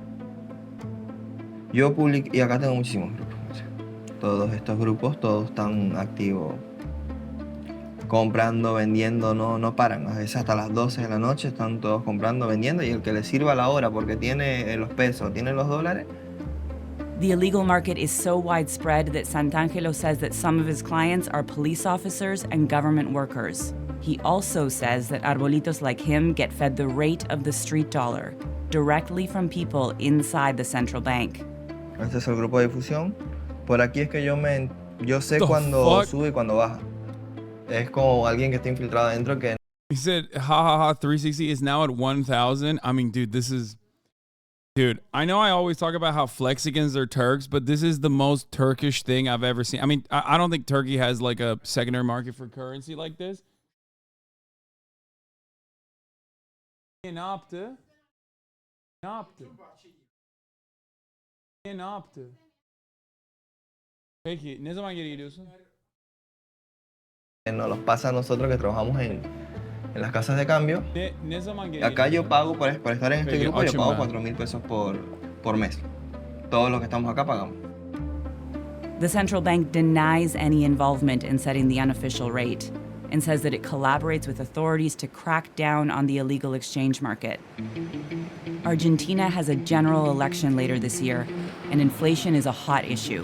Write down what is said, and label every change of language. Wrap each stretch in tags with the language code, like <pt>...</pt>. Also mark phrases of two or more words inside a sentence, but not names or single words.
<es>Yo publico, y acá tengo muchísimos grupos. Todos estos grupos, todos están activos. Comprando, vendiendo, no paran. A veces hasta las 12 de la noche están todos comprando, vendiendo. Y el que le sirva la hora porque tiene los pesos, tiene los dólares.</es> <en>The illegal market is so widespread that Santangelo says that some of his clients are police officers and government workers. He also says that arbolitos like him get fed the rate of the street dollar, directly from people inside the central bank.</en> <es>Este es el grupo de difusión. Por aquí es que yo sé cuando sube y cuando baja. Es como alguien que está infiltrado adentro que...</es> <en>He said, 360 is now at 1,000. I mean, dude, this is... Dude, I know I always talk about how Flexicans are Turks, but this is the most Turkish thing I've ever seen. I mean, I don't think Turkey has like a secondary market for currency like this.</en> <tr>Ne yaptı? Peki, ne zaman geri geliyorsun?</tr> <es>Nos los pasa a nosotros que trabajamos en las casas de cambio.</es> <tr>Ne zaman geri</tr> <es>Acá yo pago por estar en este</es> <tr>Peki,</tr> <es>grupo, yo</es> <tr>açım</tr> <es>pago</es> <tr>ben.</tr> <es>4.000 pesos por mes. Todos los que estamos acá pagamos.</es> <en>The central bank denies any involvement in setting the unofficial rate and says that it collaborates with authorities to crack down on the illegal exchange market. Argentina has a general election later this year, and inflation is a hot issue.</en>